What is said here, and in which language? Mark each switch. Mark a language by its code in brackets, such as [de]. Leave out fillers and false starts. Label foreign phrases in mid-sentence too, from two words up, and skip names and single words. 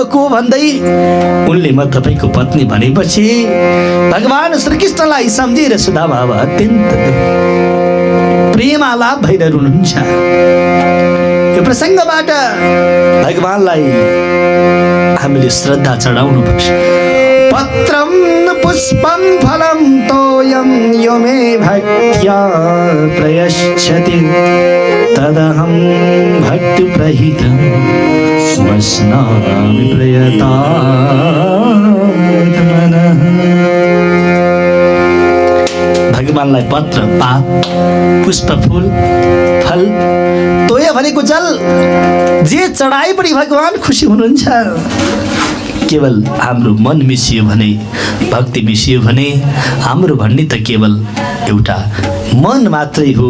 [ne] को भन्दै उनले म तपाईँको पत्नी भनेपछि भगवान श्रीकृष्णलाई सम्झेर सुदामा अब अत्यन्त प्रेम आलाप भएर रुनुहुन्छ। यो प्रसङ्गबाट भगवानलाई हामीले श्रद्धा चढाउनु पर्छ। [sa] पत्रम पुष्पम फलम तोयम यो मे भक्त्या प्रयच्छति तदहं भक्ति प्रहित स्मस्नामि प्रयतात्मनः। [ne] भगवानलाई पत्र, पात, पुष्प, फूल, फल, तोय भनेको जल जे चढाए पनि भगवान खुसी हुनुहुन्छ। केवल हाम्रो मन मिसियो भने, भक्ति मिसियो भने हाम्रो भन्ने त केवल एउटा मन मात्रै हो।